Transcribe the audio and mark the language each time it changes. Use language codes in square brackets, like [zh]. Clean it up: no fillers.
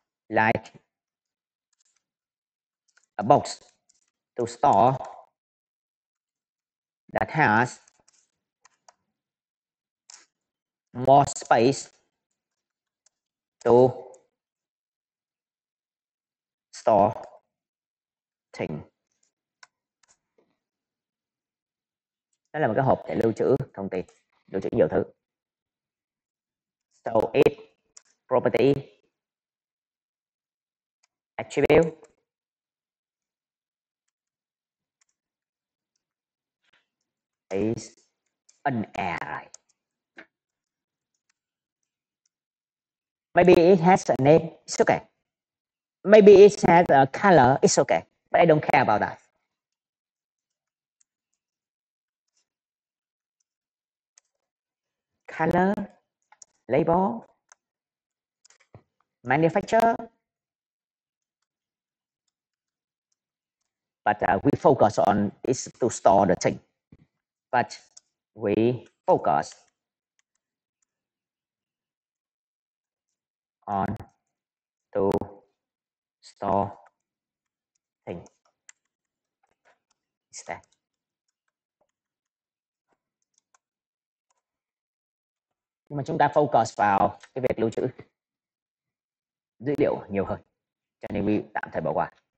[en] like a box to store that has more space to store things. [vi] Đó là một cái hộp để lưu trữ thông tin, lưu trữ nhiều thứ. [en] So it property attribute is an array. Maybe it has a name, it's okay. Maybe it has a color, it's okay. But I don't care about that. Color, label, manufacturer. But we focus on is to store the thing. But we focus on to store thing instead. [vi] Nhưng mà chúng ta focus vào cái việc lưu trữ dữ liệu nhiều hơn, cho nên we tạm thời bỏ qua.